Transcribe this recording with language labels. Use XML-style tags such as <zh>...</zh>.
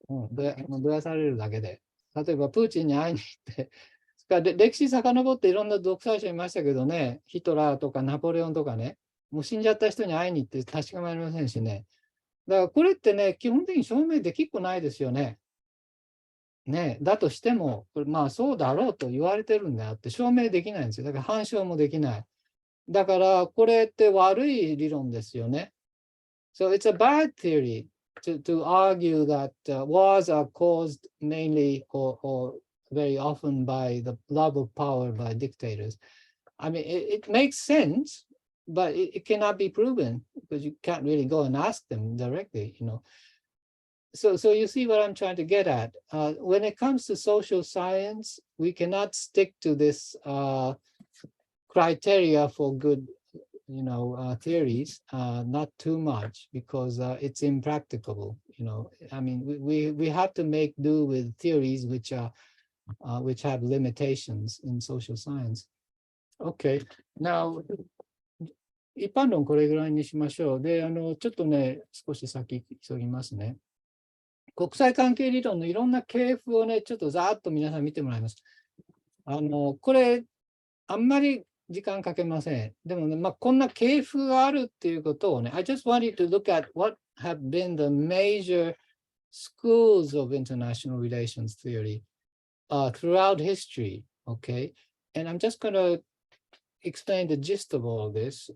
<ja>どやされるだけで。例えば、プーチンに会いに行って、歴史遡っていろんな独裁者いましたけどね、ヒトラーとかナポレオンとかね、もう死んじゃった人に会いに行って確かめられませんしね。だからこれってね、基本的に証明できっこないですよね。ね、だとしても、これまあそうだろうと言われてるんであって、証明できないんですよ。だから反証もできない。だからこれって悪い理論ですよね。</ja> <en>So it's a bad theory to argue that wars are caused mainly or very often by the love of power by dictators. I mean, it makes sense, but it cannot be proven because you can't really go and ask them directly, you know. So you see what I'm trying to get at. When it comes to social science, we cannot stick to this criteria for good, theories, not too much because it's impracticable. I mean, we have to make do with theories which have limitations in social science. Okay, now</en> <ja>一般論これぐらいにしましょう。で、ちょっとね、少し先急ぎますね。国際関係理論のいろんな系譜をね、ちょっとざーっと皆さん見てもらいます。これ、あんまり時間かけません。でもね、こんな系譜があるっていうことをね、</ja> <en>I just want you to look at what have been the major schools of international relations theory throughout history, okay? And I'm just going to explain the gist of all this.</en>